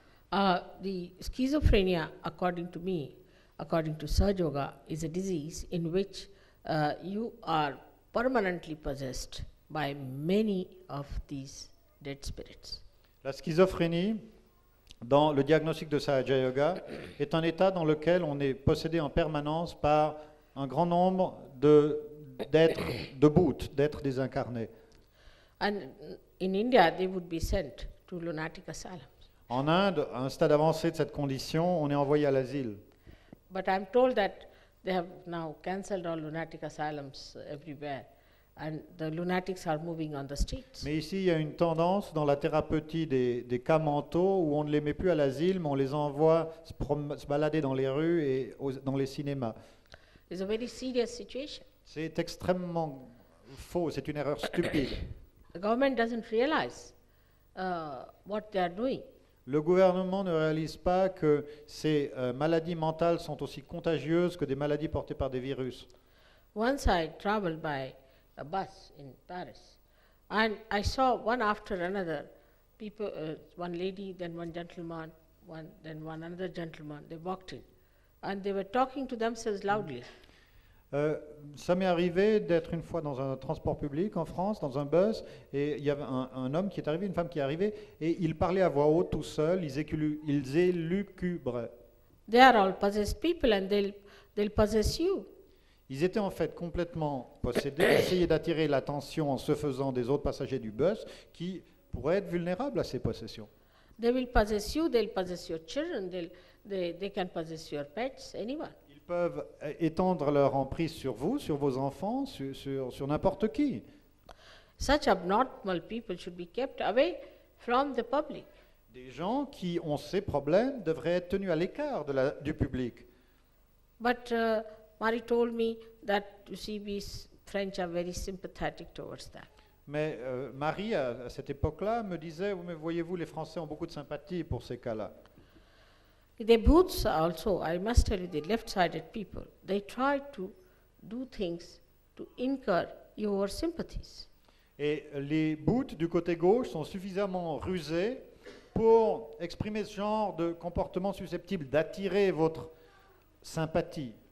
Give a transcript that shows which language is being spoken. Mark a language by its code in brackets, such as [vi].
[en] The schizophrenia, according to me, according to Sahaja Yoga, is a disease in which you are permanently possessed by many of these dead spirits. [fr] La schizophrénie, dans le diagnostic de Sahaja Yoga, est un état dans lequel on est possédé en permanence par un grand nombre d'êtres désincarnés. [en] And in India, they would be sent to lunatic asylums. [fr] En Inde, à un stade avancé de cette condition, on est envoyé à l'asile. [en] But I'm told that they have now cancelled all lunatic asylums everywhere, and the lunatics are moving on the streets. [fr] Mais ici, il y a une tendance dans la thérapeutie des cas mentaux où on ne les met plus à l'asile, mais on les envoie se balader dans les rues et dans les cinémas. [en] It's a very serious situation. [fr] C'est extrêmement faux, c'est une erreur stupide. [en] The government doesn't realize what they are doing. [fr] Le gouvernement ne réalise pas que ces maladies mentales sont aussi contagieuses que des maladies portées par des virus. [en] Once I traveled by a bus in Paris, and I saw one after another people, one lady, then one gentleman, then one another gentleman. They walked in, and they were talking to themselves loudly. [fr] Ça m'est arrivé d'être une fois dans un transport public en France, dans un bus, et il y avait un homme qui est arrivé, une femme qui est arrivée, et ils parlaient à voix haute tout seuls, ils élucubraient. [en] They are all possessed people, and they'll possess you. [fr] Ils étaient en fait complètement possédés, essayaient d'attirer l'attention en se faisant des autres passagers du bus qui pourraient être vulnérables à ces possessions. [en] They will possess you. They'll possess your children. They can possess your pets. Anyone. [fr] Ils peuvent étendre leur emprise sur vous, sur vos enfants, sur n'importe qui. [en] Such abnormal people should be kept away from the public. [fr] Des gens qui ont ces problèmes devraient être tenus à l'écart du public. [en] But Marie told me that, you see, we French are very sympathetic towards that. [fr] Mais Marie, à cette époque-là, me disait, oui, mais voyez-vous, les Français ont beaucoup de sympathie pour ces cas-là. [en] The Booths also, I must tell you, the left-sided people, they try to do things to incur your sympathies. Et les bouts du côté gauche sont suffisamment rusés pour exprimer ce genre de comportement susceptible d'attirer votre sympathie.